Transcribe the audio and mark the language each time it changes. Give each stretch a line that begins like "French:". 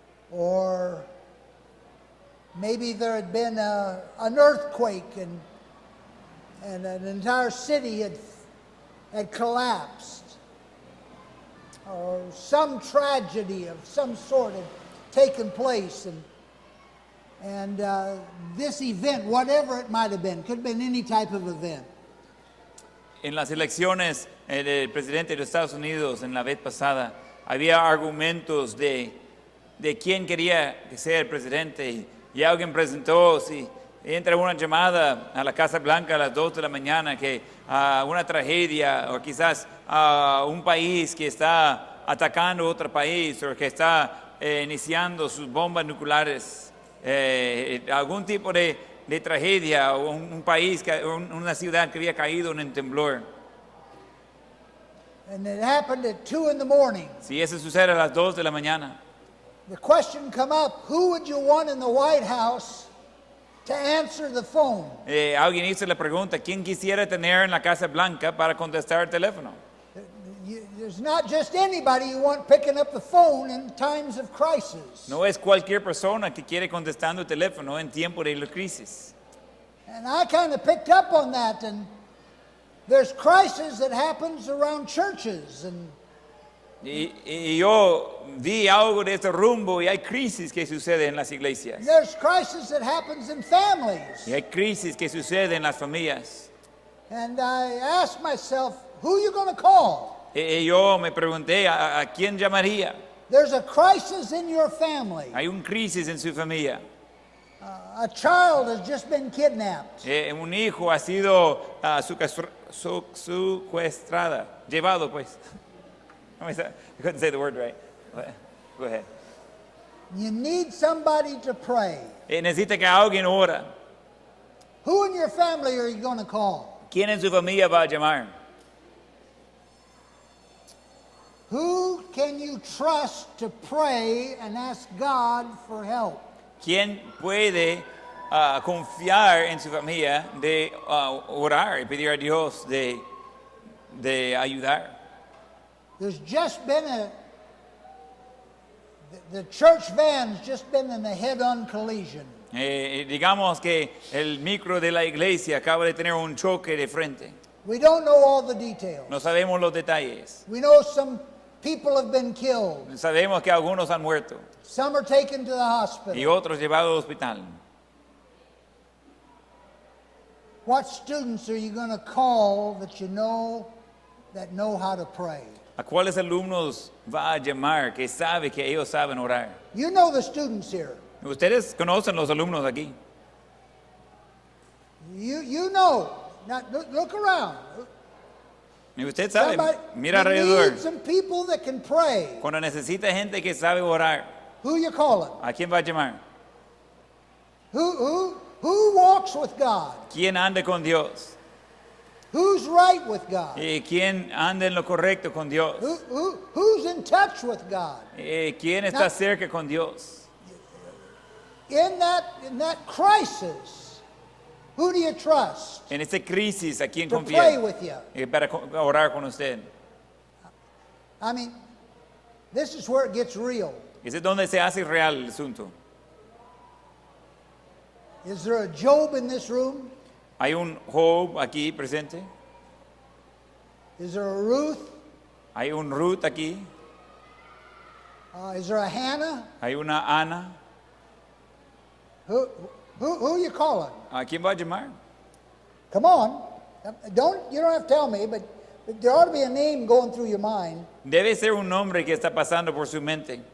English: Or maybe there had been an earthquake and an entire city had collapsed. Or some tragedy of some sort had taken place. And this event, whatever it might have been, could have been any type of event.
Spanish: En las elecciones del presidente de Estados Unidos en la vez pasada, había argumentos de quién quería ser el presidente y alguien presentó, si entra una llamada a la Casa Blanca a las 2 de la mañana, que una tragedia o quizás un país que está atacando a otro país o que está iniciando sus bombas nucleares, algún tipo de tragedia o un país, una ciudad que había caído en un temblor.
English: And it happened at 2 in the morning.
Spanish: Si eso sucede a las 2 de la mañana,
English: The question come up, who would you want in the White House to answer the phone?
Spanish: Alguien hizo la pregunta, ¿quién quisiera tener en la Casa Blanca para contestar el teléfono?
English: There's not just anybody you want picking up the phone in times of crisis.
Spanish: No es cualquier persona que quiere contestando el teléfono en tiempo de la crisis.
English: And I kind of picked up on that, and there's crisis that happens around churches, and
Spanish: Y yo vi algo de este rumbo y hay crisis que sucede en las iglesias.
English: there's crisis that happens in families.
Spanish: Y hay crisis que sucede en las familias.
English: And I asked myself, who are you going to call?
Spanish: Y yo me pregunté, ¿a quién llamaría?
English: There's a crisis in your family.
Spanish: Hay una crisis en su familia.
English: A child has just been kidnapped.
Spanish: Un hijo ha sido secuestrado, llevado pues.
English: I couldn't say the word right. Go ahead. You need somebody to pray.
Spanish: Necesita que alguien ora.
English: Who in your family are you going to call?
Spanish: ¿Quién en su familia va a llamar?
English: Who can you trust to pray and ask God for help?
Spanish: ¿Quién puede confiar en su familia de orar y pedir a Dios de ayudar?
English: There's just been the church van's just been in a head-on collision.
Spanish: Digamos que el micro de la iglesia acaba de tener un choque de frente.
English: We don't know all the details.
Spanish: No sabemos los detalles.
English: We know some people have been killed.
Spanish: Sabemos que algunos han muerto
English: Some are taken to the
Spanish: y
English: hospital.
Spanish: otros llevados al hospital.
English: What students are you going to call that you know that know how to pray?
Spanish: ¿A cuáles alumnos va a llamar que sabe que ellos saben orar?
English: You know the students here.
Spanish: Ustedes conocen los alumnos aquí.
English: You know. Now look around.
Spanish: Y usted sabe, mira
English: you
Spanish: alrededor.
English: need some people that can pray.
Spanish: Cuando necesita gente que sabe orar,
English: Who you calling?
Spanish: ¿a quién va a llamar?
English: Who walks with God?
Spanish: ¿Quién anda con Dios?
English: Who's right with God?
Spanish: ¿Quién anda en lo correcto con Dios?
English: Who's in touch with God?
Spanish: ¿Quién está cerca con Dios?
English: In that crisis, who do you trust
Spanish: En esta crisis, ¿a quién
English: to pray
Spanish: confía?
English: with you?
Spanish: Para orar con usted.
English: I mean, this is where it gets real.
Spanish: Ese es donde se hace real el asunto.
English: Is there a Job in this room?
Spanish: Hay un Job aquí presente.
English: Is there a Ruth?
Spanish: Hay un Ruth aquí.
English: Is there a Hannah?
Spanish: Hay una Ana.
English: Who are you calling?
Spanish: ¿A quién va a llamar?
English: Come on. You don't have to tell me, but there ought to be a name going through your mind.
Spanish: Debe ser un nombre que está pasando por su mente.